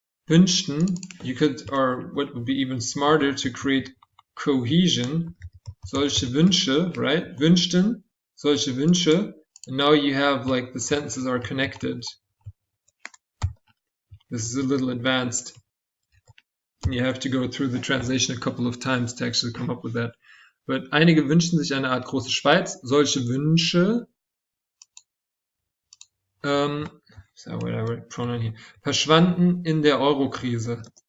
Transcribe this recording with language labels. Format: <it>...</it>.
<en>Wünschten, you could, or what would be even smarter, to create cohesion.</en> <de>Solche Wünsche, right? Wünschten, solche Wünsche.</de> <en>And now you have, like, the sentences are connected. This is a little advanced. You have to go through the translation a couple of times to actually come up with that.</en> <de>But einige wünschen sich eine Art große Schweiz. Solche Wünsche.</de> <en>So whatever pronoun here.</en> <de>Verschwanden in der Euro-Krise.</de>